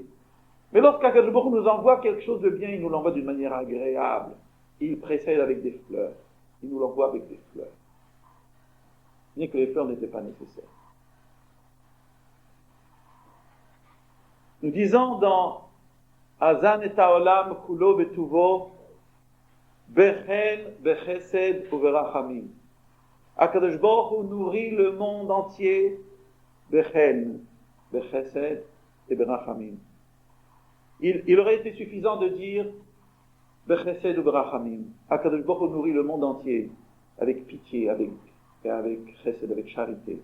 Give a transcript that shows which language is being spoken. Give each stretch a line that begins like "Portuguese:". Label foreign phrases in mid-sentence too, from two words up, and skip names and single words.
French: Mais lorsqu'Akadosh Baruch Hu nous envoie quelque chose de bien, il nous l'envoie d'une manière agréable. Il précède avec des fleurs. Il nous l'envoie avec des fleurs. Bien que les fleurs n'étaient pas nécessaires. Nous disons dans
Hebrew: הזן את העולם כולו בטובו בחן בחסד וברחמים.
French: Akadosh Baruch Hu nourrit le monde entier
Hebrew: בחן בחסד
French: et Berachamim. Il aurait été suffisant de dire Bechesed ou Berachamim. Akadosh Baruch Hu nourrit le monde entier avec pitié, avec chesed, avec charité.